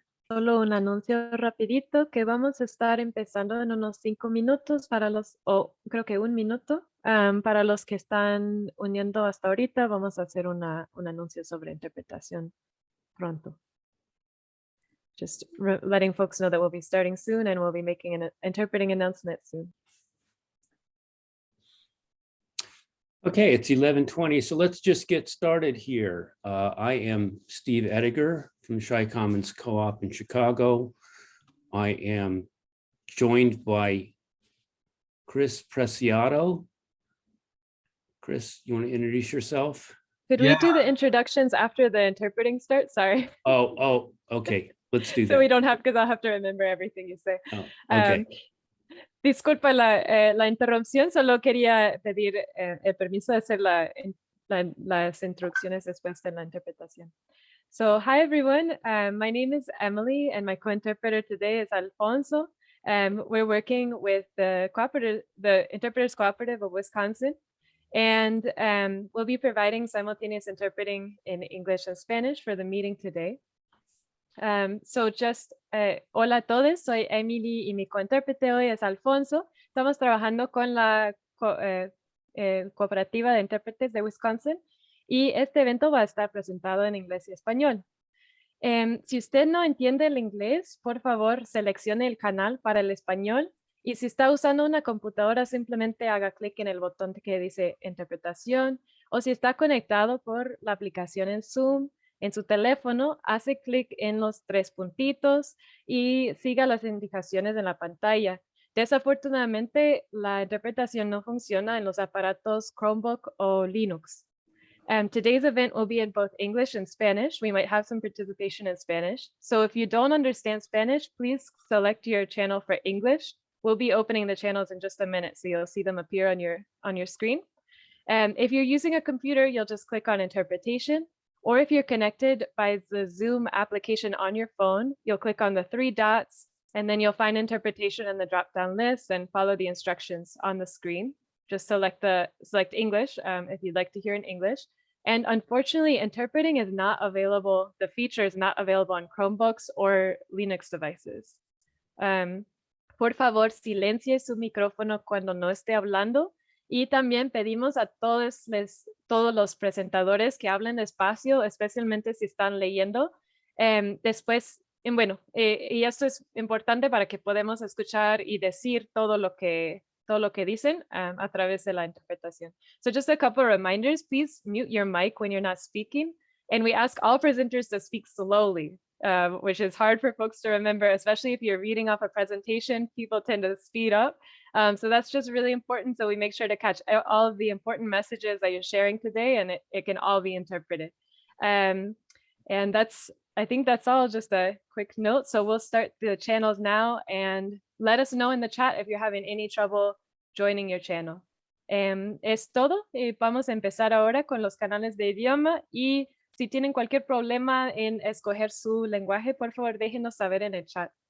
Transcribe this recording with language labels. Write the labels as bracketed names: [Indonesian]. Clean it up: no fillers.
[Spanish] Solo un anuncio rapidito que vamos a estar empezando en unos 5 minutos para creo que 1 minuto. Para los que están uniendo hasta ahorita, vamos a hacer un anuncio sobre interpretación pronto. [English] Just letting folks know that we'll be starting soon and we'll be making an interpreting announcement soon. Okay, it's 11:20, so let's just get started here. I am Steve Ediger from Chi Commons Co-op in Chicago. I am joined by Chris Preciado. Chris, you want to introduce yourself? Could we do the introductions after the interpreting starts? Sorry. Oh, okay. Let's do that. So we don't have, because I'll have to remember everything you say. Oh, okay. [Spanish] Disculpa la interrupción, solo quería pedir el permiso de hacer las introducciones después de la interpretación. [English] So, hi everyone, my name is Emily and my co-interpreter today is Alfonso. We're working with the Interpreters Cooperative of Wisconsin, and we'll be providing simultaneous interpreting in English and Spanish for the meeting today. So just, [Spanish] hola a todos, soy Emily y mi cointérprete hoy es Alfonso. Estamos trabajando con la cooperativa de intérpretes de Wisconsin y este evento va a estar presentado en inglés y español. Si usted no entiende el inglés, por favor seleccione el canal para el español y si está usando una computadora simplemente haga clic en el botón que dice interpretación o si está conectado por la aplicación en Zoom, en su teléfono, hace clic en los 3 puntitos y siga las indicaciones en la pantalla. Desafortunadamente, la interpretación no funciona en los aparatos Chromebook o Linux. [English] Today's event will be in both English and Spanish. We might have some participation in Spanish. So if you don't understand Spanish, please select your channel for English. We'll be opening the channels in just a minute, so you'll see them appear on your screen. If you're using a computer, you'll just click on interpretation. Or if you're connected by the Zoom application on your phone, you'll click on the 3 dots, and then you'll find interpretation in the drop-down list and follow the instructions on the screen. Just select English if you'd like to hear in English. And unfortunately, interpreting is not available. The feature is not available on Chromebooks or Linux devices. [Spanish] Por favor, silencie su micrófono cuando no esté hablando. Y también pedimos a todos los presentadores que hablen despacio, especialmente si están leyendo. Después, y esto es importante para que podamos escuchar y decir todo lo que dicen a través de la interpretación. [English] So just a couple of reminders, please mute your mic when you're not speaking. And we ask all presenters to speak slowly, which is hard for folks to remember, especially if you're reading off a presentation, people tend to speed up. So that's just really important. So we make sure to catch all of the important messages that you're sharing today, and it can all be interpreted. And I think that's all, just a quick note. So we'll start the channels now, and let us know in the chat if you're having any trouble joining your channel. [Spanish] Es todo. Vamos a empezar ahora con los canales de idioma, y si tienen cualquier problema en escoger su lenguaje, por favor, déjenos saber en el chat.